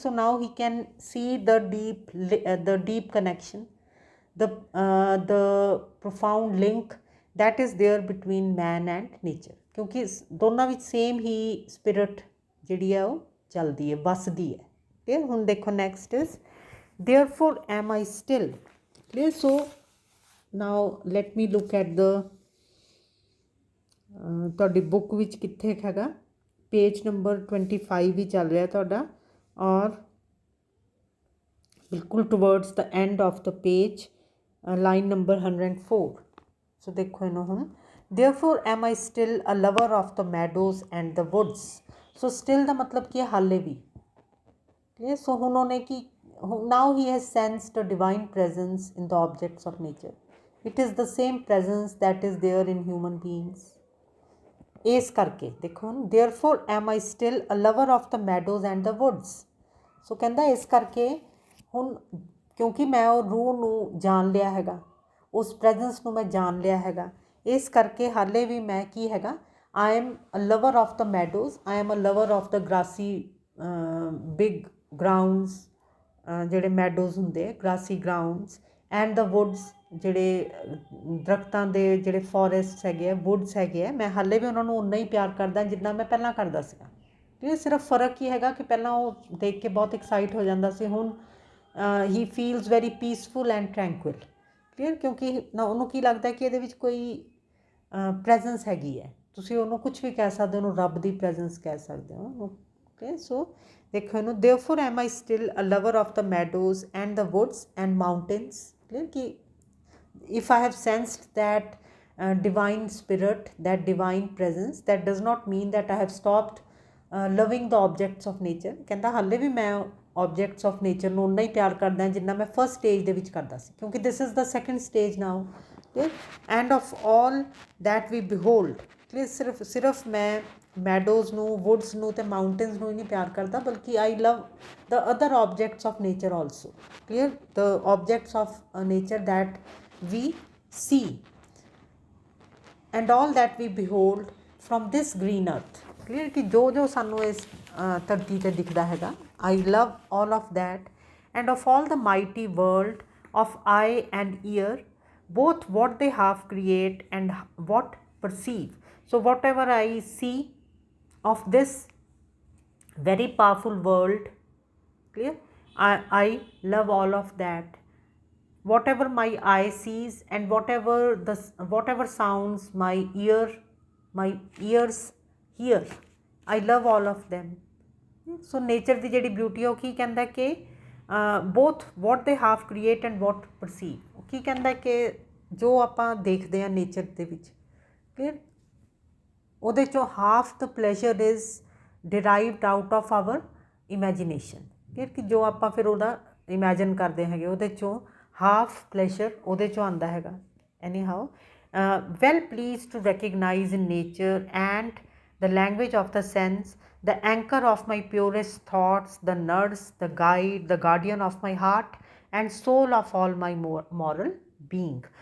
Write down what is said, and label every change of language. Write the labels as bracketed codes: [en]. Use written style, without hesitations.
[en] So now he can see the deep connection, the profound link that is there between man and nature, [pa] ਕਿਉਂਕਿ ਦੋਨਾਂ ਵਿੱਚ same ਹੀ spirit ਜਿਹੜੀ ਹੈ ਉਹ ਚੱਲਦੀ ਹੈ, ਵੱਸਦੀ ਹੈ. ਠੀਕ ਹੁਣ ਦੇਖੋ [en] next is therefore am I still. Clear? So now let me look at the [pa] ਤੁਹਾਡੀ ਬੁੱਕ ਵਿੱਚ ਕਿੱਥੇ ਹੈਗਾ, ਪੇਜ ਨੰਬਰ 25 ਹੀ ਚੱਲ ਰਿਹਾ ਤੁਹਾਡਾ, ਔਰ ਬਿਲਕੁਲ towards the end of the page, line number 104. ਸੋ ਦੇਖੋ ਇਹਨੂੰ ਹੁਣ, [en] therefore am I still a lover of the meadows and the woods. [pa] So still ਦਾ ਮਤਲਬ ਕੀ ਹੈ, ਹਾਲੇ ਵੀ. ਠੀਕ. ਸੋ ਹੁਣ ਉਹਨੇ ਕੀ, [en] now he has sensed a divine presence in the objects of nature. It is the same presence that is there in human beings. [pa] ਇਸ ਕਰਕੇ ਦੇਖੋ ਹੁਣ, [en] therefore am I still a lover of the meadows and the woods. [pa] ਸੋ ਕਹਿੰਦਾ ਇਸ ਕਰਕੇ ਹੁਣ, ਕਿਉਂਕਿ ਮੈਂ ਉਹ ਰੂਹ ਨੂੰ ਜਾਣ ਲਿਆ ਹੈਗਾ, ਉਸ ਪ੍ਰੈਜ਼ੈਂਸ ਨੂੰ ਮੈਂ ਜਾਣ ਲਿਆ ਹੈਗਾ, ਇਸ ਕਰਕੇ ਹਾਲੇ ਵੀ ਮੈਂ ਕੀ ਹੈਗਾ, [en] I am a lover of the meadows, I am a lover of the grassy big grounds, [pa] ਜਿਹੜੇ ਮੈਡੋਜ਼ ਹੁੰਦੇ, grassy grounds, and the Woods, ਜਿਹੜੇ ਦਰਖਤਾਂ ਦੇ ਜਿਹੜੇ ਫੋਰੈਸਟਸ ਹੈਗੇ ਆ, ਵੁੱਡਸ ਹੈਗੇ ਆ, ਮੈਂ ਹਾਲੇ ਵੀ ਉਹਨਾਂ ਨੂੰ ਉਨਾ ਹੀ ਪਿਆਰ ਕਰਦਾ ਜਿੰਨਾ ਮੈਂ ਪਹਿਲਾਂ ਕਰਦਾ ਸੀਗਾ. ਇਹ ਸਿਰਫ ਫ਼ਰਕ ਹੀ ਹੈਗਾ ਕਿ ਪਹਿਲਾਂ ਉਹ ਦੇਖ ਕੇ ਬਹੁਤ ਐਕਸਾਈਟ ਹੋ ਜਾਂਦਾ ਸੀ, ਹੁਣ [en] ਹੀ feels very peaceful and tranquil. [pa] Clear? ਕਿਉਂਕਿ ਨਾ ਉਹਨੂੰ ਕੀ ਲੱਗਦਾ ਕਿ ਇਹਦੇ ਵਿੱਚ ਕੋਈ ਪ੍ਰੈਜ਼ੈਂਸ ਹੈਗੀ ਹੈ. ਤੁਸੀਂ ਉਹਨੂੰ ਕੁਛ ਵੀ ਕਹਿ ਸਕਦੇ ਹੋ, ਉਹਨੂੰ ਰੱਬ ਦੀ ਪ੍ਰੈਜ਼ੈਂਸ ਕਹਿ ਸਕਦੇ ਹੋ. ਓਕੇ, ਸੋ ਦੇਖੋ ਇਹਨੂੰ, [en] therefore am I still a lover of the meadows and the woods and mountains. Clear? कि if I have sensed that divine spirit, that divine presence, that does not mean that I have stopped loving the objects of nature. [pa] ਕਹਿੰਦਾ ਹਾਲੇ ਵੀ ਮੈਂ objects of nature ਨੂੰ ਉਨਾ ਹੀ ਪਿਆਰ ਕਰਦਾ ਜਿੰਨਾ ਮੈਂ ਫਸਟ ਸਟੇਜ ਦੇ ਵਿੱਚ ਕਰਦਾ ਸੀ, ਕਿਉਂਕਿ [en] this is the second stage now. Okay? And of all that we behold. Clear? [pa] ਸਿਰਫ ਮੈਂ ਮੈਡੋਜ਼ ਨੂੰ, ਵੁੱਡਸ ਨੂੰ ਅਤੇ ਮਾਊਂਟੇਨਸ ਨੂੰ ਹੀ ਨਹੀਂ ਪਿਆਰ ਕਰਦਾ, ਬਲਕਿ [en] I love the other objects of nature also. [pa] Clear? [en] The objects of nature that we see and all that we behold from this green earth. Clear? [pa] ਕਿ ਜੋ ਸਾਨੂੰ ਇਸ ਧਰਤੀ 'ਤੇ ਦਿਖਦਾ ਹੈਗਾ, [en] I love all of that and of all the mighty world of eye and ear, both what they half create and what perceive. So whatever I see of this very powerful world, clear, I love all of that. Whatever my eye sees and whatever sounds my ears hear, I love all of them. [pa] So nature ਦੀ ਜਿਹੜੀ beauty ਹੈ ਉਹ ਕੀ ਕਹਿੰਦਾ ਕਿ [en] both what they half create and what perceive. [pa] ਉਹ ਕੀ ਕਹਿੰਦਾ ਕਿ ਜੋ ਆਪਾਂ ਦੇਖਦੇ ਹਾਂ ਨੇਚਰ ਦੇ ਵਿੱਚ, ਕਲੀਅਰ, ਉਹਦੇ 'ਚੋਂ [en] Half the pleasure is derived out of our imagination. [pa] Clear? ਕਿ ਜੋ ਆਪਾਂ ਫਿਰ ਉਹਦਾ ਇਮੈਜਨ ਕਰਦੇ ਹੈਗੇ, ਉਹਦੇ 'ਚੋਂ ਹਾਫ ਪਲੇਜ਼ਰ ਉਹਦੇ 'ਚੋਂ ਆਉਂਦਾ ਹੈਗਾ. [en] Anyhow well pleased to recognize in nature and the language of the sense the anchor of my purest thoughts, the nurse, the guide, the guardian of my heart and soul of all my moral being.